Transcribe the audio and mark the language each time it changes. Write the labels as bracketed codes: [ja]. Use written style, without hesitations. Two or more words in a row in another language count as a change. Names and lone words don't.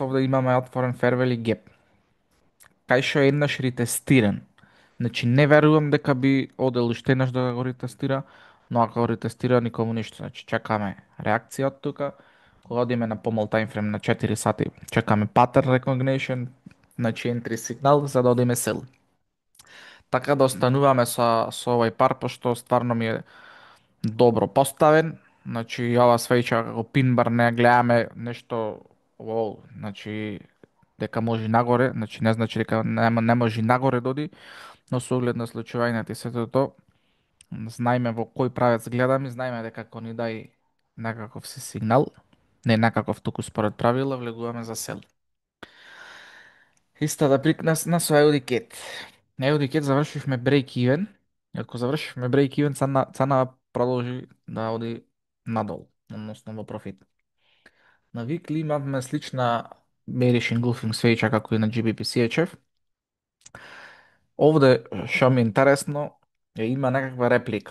[mk] Овде имаме отворен [en] fair value gap. [mk] Кај што е еднаш ретестиран. Значи не верувам дека би одел уште еднаш да го ретестира, но ако го ретестира никому ништо. Значи чекаме реакција од тука. Кога одиме на помал таймфрем на 4 сати, чекаме [en] pattern recognition, [mk] значи entry сигнал за да одиме сел. Така да остануваме со овој пар, пошто стварно ми е добро поставен. Значи, ова свеќа како пинбар не ја гледаме нешто, значи дека може и нагоре, значи не значи дека не може и нагоре да оди, но со оглед на случувањата и сето тоа, знаеме во кој правец гледаме, знаеме дека ако ни дај некаков си сигнал, не некаков туку според правила, влегуваме за сел. Истата прикна со Audi На Audi завршивме [en] break even. [mk] Ако завршивме [en] break even, [mk] цана продолжи да оди надолу, односно во профит. На Weekly имавме слична [en] Bearish Engulfing [mk] свеќа како и на GBP CHF. Овде, што ми е интересно, има некаква реплика.